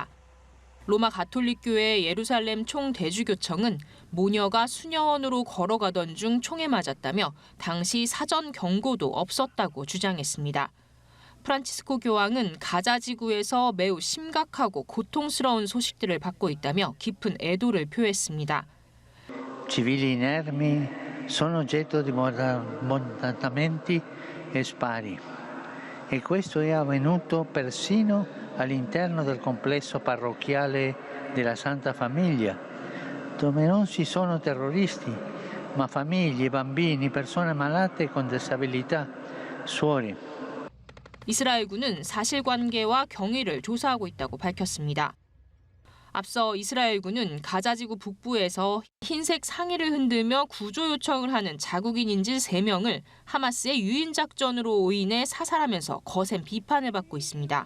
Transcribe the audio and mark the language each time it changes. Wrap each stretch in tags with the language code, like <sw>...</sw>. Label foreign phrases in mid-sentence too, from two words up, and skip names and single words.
<ko>로마 가톨릭교회 예루살렘 총대주교청은 모녀가 수녀원으로 걸어가던 중 총에 맞았다며 당시 사전 경고도 없었다고 주장했습니다. 프란치스코 교황은 가자지구에서 매우 심각하고 고통스러운 소식들을 받고 있다며 깊은 애도를 표했습니다.</ko> <it>Civili inermi sono oggetto di bombardamenti e spari. E questo è avvenuto persino all'interno del complesso parrocchiale della Santa Famiglia, dove non ci sono terroristi, ma famiglie, bambini, persone malate con disabilità, suori.</it> <ko>이스라엘군은 사실관계와 경위를 조사하고 있다고 밝혔습니다. 앞서 이스라엘군은 가자지구 북부에서 흰색 상의를 흔들며 구조 요청을 하는 자국인 인질 3명을 하마스의 유인작전으로 오인해 사살하면서 거센 비판을 받고 있습니다.</ko>